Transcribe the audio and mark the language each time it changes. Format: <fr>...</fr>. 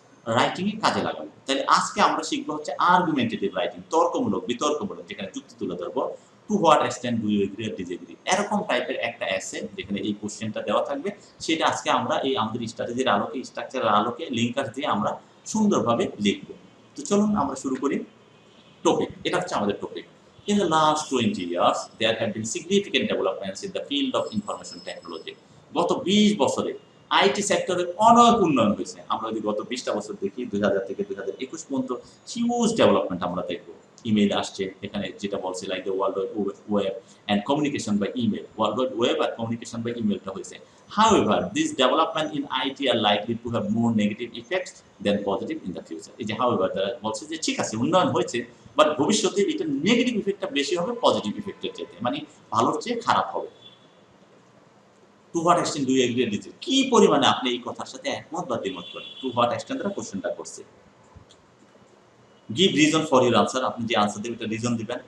<bn>Writing এ কাজে লাগাবো। তাহলে আজকে আমরা শিখবো হচ্ছে আর্গুমেন্টেটিভ রাইটিং, তর্কমূলক, বিতর্কমূলক, যেখানে যুক্তি তুলে ধরবো।</bn> <en>to what extent do you agree or disagree,</en> <bn>এরকম টাইপের একটা এসে যেখানে এই কোশ্চেনটা দেওয়া থাকবে, সেটা আজকে আমরা এই আমাদের স্ট্র্যাটেজির আলোকে, স্ট্রাকচারের আলোকে লিঙ্কার দিয়ে আমরা সুন্দরভাবে লিখবো। তো চলুন আমরা শুরু করি। টপিক, এটা হচ্ছে আমাদের topic.</bn> <en>In the last 20 years, there have been significant developments in the field of information technology.</en> <bn>গত 20 বছরে আইটি সেক্টরে অনেক উন্নয়ন হয়েছে। আমরা যদি গত 20টা বছর দেখি, 2000 থেকে 2021 পর্যন্ত হিউজ ডেভেলপমেন্ট আমরা দেখবো। ইমেইল আসছে, এখানে যেটা বলছে</bn> <en>like the world web and communication by email,</en> <bn>world web আর communication by ইমেলটা হয়েছে।</bn> <en>However, this development in IT are likely to have more negative effects than positive in the future.</en> <bn>এই যে however তারা বলছে যে ঠিক আছে উন্নয়ন হয়েছে, বাট ভবিষ্যতে এটা নেগেটিভ ইফেক্টটা বেশি হবে পজিটিভ ইফেক্টের চাইতে, মানে ভালোর চেয়ে খারাপ হবে।</bn> <en>to what extent do you agree with this,</en> <bn>কি পরিমাণে আপনি এই কথার সাথে একমত বা দ্বিমত করেন? টু হোয়াট এক্সটেন্ট দ্বারা কোশ্চেনটা করছে।</bn> <en>give reason for your answer,</en> <bn>আপনি যে আনসার দেবেন এটা রিজন দিবেন।</bn>